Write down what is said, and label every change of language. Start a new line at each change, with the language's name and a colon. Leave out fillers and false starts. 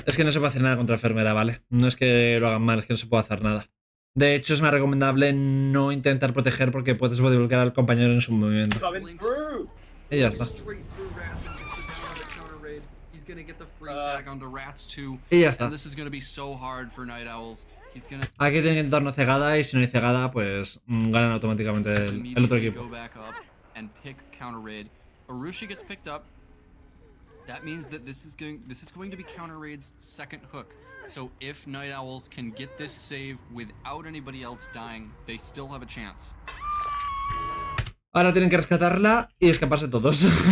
Spanish: Es que no se puede hacer nada contra enfermera, ¿vale? No es que lo hagan mal, es que no se puede hacer nada. De hecho, es más recomendable no intentar proteger porque puedes bloquear al compañero en su movimiento.
English: Coming through.
Spanish: Y ya está.
English: Straight through Rats and gets the down on the counter raid. He's gonna get the free tag onto Rats too.
Spanish: Y ya está.
English: And this is gonna be so hard for Night Owls. He's gonna
Spanish: Aquí tienen que intentar no cegada y si no hay cegada, pues ganan automáticamente el otro
English: immediately
Spanish: equipo.
English: go back up and pick counter raid. Arushi gets picked up. That means that this is going to be counter raid's 2nd hook. So if Night Owls can get this save without anybody else dying, they still have a chance.
Spanish: Ahora tienen que rescatarla y escaparse todos.